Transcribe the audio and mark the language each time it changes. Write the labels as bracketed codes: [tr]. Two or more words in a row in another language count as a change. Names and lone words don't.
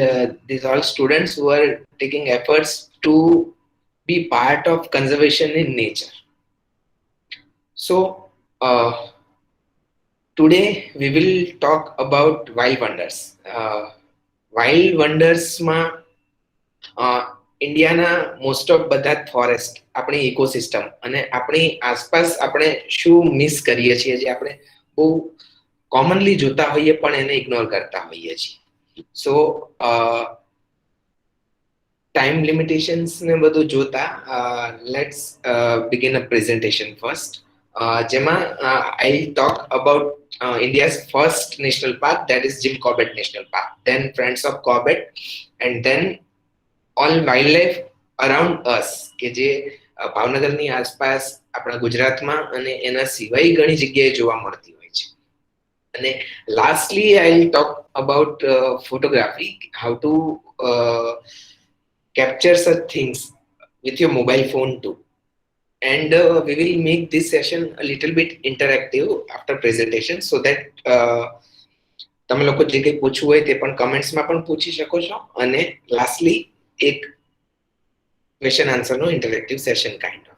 [en] These all students who are taking efforts to be part of conservation in nature. So today we will talk about wild wonders. Wild wonders [gu] ma ઇન્ડિયાના [en] most of [gu] બધા જ ફોરેસ્ટ આપણી ઇકોસિસ્ટમ અને આપણી આસપાસ આપણે શું મિસ કરીએ છીએ જે આપણે બહુ કોમનલી જોતા હોઈએ પણ એને ઇગ્નોર કરતા હોઈએ છીએ સો [en] time limitations [gu] ને બધું જોતા [en] let's begin a presentation first જેમાં I talk about India's first national park, that is Jim Corbett National Park, then Friends of Corbett, and then all wildlife around us [gu] કે જે ભાવનગરની આસપાસ આપણા ગુજરાતમાં અને એના સિવાય ઘણી જગ્યાએ જોવા મળતી હોય છે અને [en] lastly I talk about photography how to capture such things with your mobile phone too. And we will make this session a little bit interactive after presentation so that [gu] તમે લોકો જે કંઈ પૂછવું હોય તે પણ કમેન્ટ્સમાં પણ પૂછી શકો છો અને લાસ્ટલી એક [en] question answer no interactive session kind of.